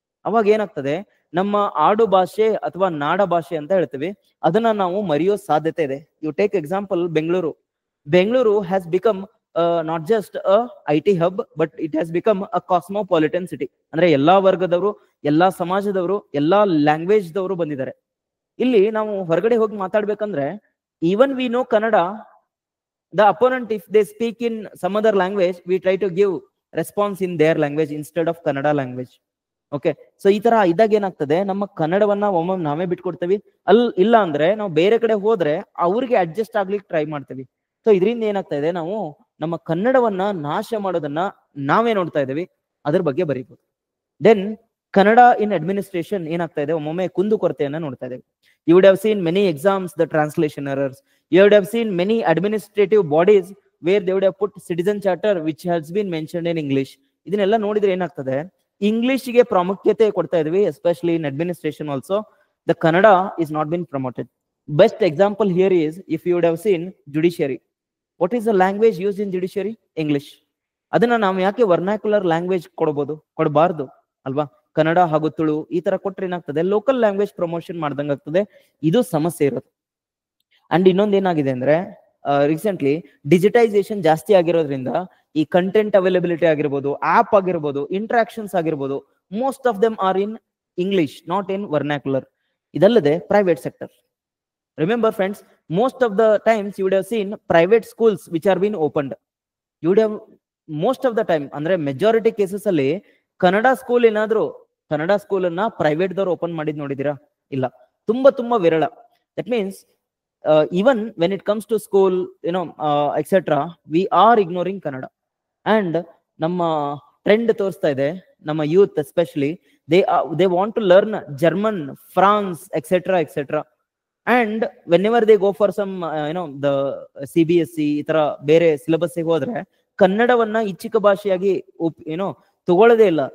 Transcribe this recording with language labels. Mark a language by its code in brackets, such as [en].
[kn] ಅವಾಗ ಏನಾಗ್ತದೆ, ನಮ್ಮ ಆಡು ಭಾಷೆ ಅಥವಾ ನಾಡ ಭಾಷೆ ಅಂತ ಹೇಳ್ತೀವಿ, ಅದನ್ನ ನಾವು ಮರೆಯೋ ಸಾಧ್ಯತೆ ಇದೆ. [en] You take example Bengaluru has become not just IT hub, but it has become a cosmopolitan city. [kn] ಅಂದ್ರೆ ಎಲ್ಲಾ ವರ್ಗದವರು, ಎಲ್ಲಾ ಸಮಾಜದವರು, ಎಲ್ಲಾ ಲ್ಯಾಂಗ್ವೇಜ್ ದವರು ಬಂದಿದ್ದಾರೆ. ಇಲ್ಲಿ ನಾವು ಹೊರಗಡೆ ಹೋಗಿ ಮಾತಾಡ್ಬೇಕಂದ್ರೆ, [en] Even we know Kannada, the opponent, if they speak in some other language, we try to give response in their language instead of Kannada language. [kn] Okay, so ಈ ತರ ಇದ್ದಾಗ ಏನಾಗ್ತದೆ, ನಮ್ಮ ಕನ್ನಡವನ್ನ ಒಮ್ಮೊಮ್ಮೆ ನಾವೇ ಬಿಟ್ಕೊಡ್ತೀವಿ. ಇಲ್ಲ ಅಂದ್ರೆ ನಾವು ಬೇರೆ ಕಡೆ ಹೋದ್ರೆ ಅವ್ರಿಗೆ ಅಡ್ಜಸ್ಟ್ ಆಗ್ಲಿಕ್ಕೆ ಟ್ರೈ ಮಾಡ್ತೀವಿ. ಸೊ ಇದರಿಂದ ಏನಾಗ್ತಾ ಇದೆ, ನಾವು ನಮ್ಮ ಕನ್ನಡವನ್ನ ನಾಶ ಮಾಡೋದನ್ನ ನಾವೇ ನೋಡ್ತಾ ಇದೀವಿ. ಅದ್ರ ಬಗ್ಗೆ ಬರೀಬಹುದು. [en] then Kannada in administration [kn] ಏನಾಗ್ತಾ ಇದೆ, ಒಮ್ಮೊಮ್ಮೆ ಕುಂದುಕೊರತೆಯನ್ನ ನೋಡ್ತಾ ಇದ್ದೇವೆ. [en] You would have seen many exams, the translation errors. You would have seen many administrative bodies where they would have put citizen charter which has been mentioned in English. [kn] ಇದನ್ನೆಲ್ಲ ನೋಡಿದ್ರೆ ಏನಾಗ್ತದೆ, ಇಂಗ್ಲಿಷ್ಗೆ ಪ್ರಾಮುಖ್ಯತೆ ಕೊಡ್ತಾ ಇದೀವಿ, [en] Especially in administration also. The Kannada is not been promoted. Best example here is, if you would have seen judiciary. What is the language use in judiciary? English. [kn] ಅದನ್ನ ನಾವು ಯಾಕೆ vernacular language ಕೊಡಬಾರ್ದು ಅಲ್ವಾ? ಕನ್ನಡ ಹಾಗೂ ತುಳು ಈ ತರ ಕೊಟ್ರೆ ಏನಾಗ್ತದೆ, ಲೋಕಲ್ ಲ್ಯಾಂಗ್ವೇಜ್ ಪ್ರಮೋಷನ್ ಮಾಡ್ದಂಗ ಆಗ್ತದೆ. ಇದು ಸಮಸ್ಯೆ ಇರೋದು. ಅಂಡ್ ಇನ್ನೊಂದ್ ಏನಾಗಿದೆ ಅಂದ್ರೆ, ರೀಸೆಂಟ್ಲಿ ಡಿಜಿಟೈಸೇಷನ್ ಜಾಸ್ತಿ ಆಗಿರೋದ್ರಿಂದ ಈ ಕಂಟೆಂಟ್ ಅವೈಲಬಿಲಿಟಿ ಆಗಿರ್ಬೋದು, ಆಪ್ ಆಗಿರ್ಬೋದು, ಇಂಟ್ರಾಕ್ಷನ್ಸ್ ಆಗಿರ್ಬೋದು, [en] Most of them are in English, not in vernacular. [kn] ಇದಲ್ಲದೆ private sector, [en] Remember friends, most of the times you would have seen private schools which are being opened. You would have most of the time, [kn] ಅಂದ್ರೆ majority cases ಅಲ್ಲಿ Kannada school ಏನಾದ್ರು Kannada school ಅನ್ನ private ದವ್ರು open ಮಾಡಿದ್ ನೋಡಿದೀರಾ? ಇಲ್ಲ, ತುಂಬಾ ವಿರಳ. That means [en] even when it comes to school, etc., we are ignoring Kannada. [kn] And ನಮ್ಮ ಟ್ರೆಂಡ್ ತೋರಿಸ್ತಾ ಇದೆ, ನಮ್ಮ youth especially [en] they want to learn German, France, etc. And whenever they go for some the CBSE [kn] ಈ ತರ ಬೇರೆ syllabus ಹೋದ್ರೆ ಕನ್ನಡವನ್ನ ಇಚ್ಛಿಕ ಭಾಷೆಯಾಗಿ ತಗೊಳ್ಳೋದೇ ಇಲ್ಲ.